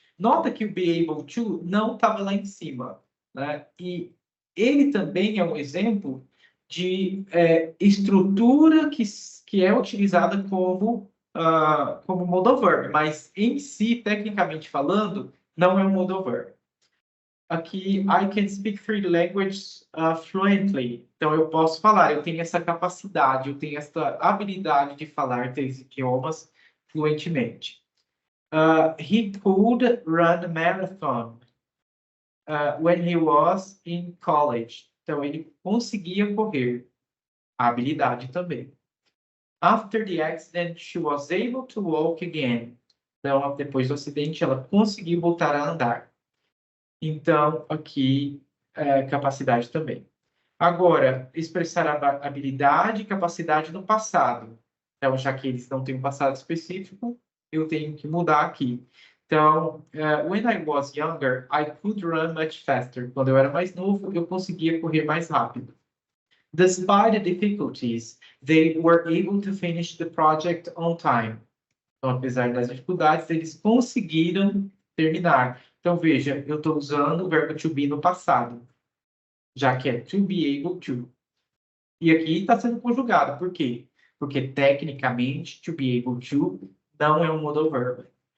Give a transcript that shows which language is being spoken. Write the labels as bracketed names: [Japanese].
[Portuguese] Nota que o be able to não estava lá em cima, né? E ele também é um exemplo de estrutura que é utilizada como modal verb, mas em si, tecnicamente falando, não é um modal verb. [English] Aqui, I can speak three languages fluently. [Portuguese] Então, eu posso falar, eu tenho essa capacidade, eu tenho essa habilidade de falar 3 idiomas fluentemente. [English] He could run a marathon when he was in college. [Portuguese] Então, ele conseguia correr. A habilidade também. [English] After the accident, she was able to walk again. [Portuguese] Então, depois do acidente, ela conseguiu voltar a andar. Então, aqui, capacidade também. Agora, expressar a habilidade e capacidade no passado. Então, já que eles não têm um passado específico, eu tenho que mudar aqui. Então, [English] when I was younger, I could run much faster. [Portuguese] Quando eu era mais novo, eu conseguia correr mais rápido. [English] Despite the difficulties, they were able to finish the project on time. [Portuguese] Então, apesar das dificuldades, eles conseguiram terminar. Então, veja, eu estou usando o verbo to be no passado, já que é to be able to. E aqui está sendo conjugado. Por quê? Porque, tecnicamente, to be able to não é um modal verb.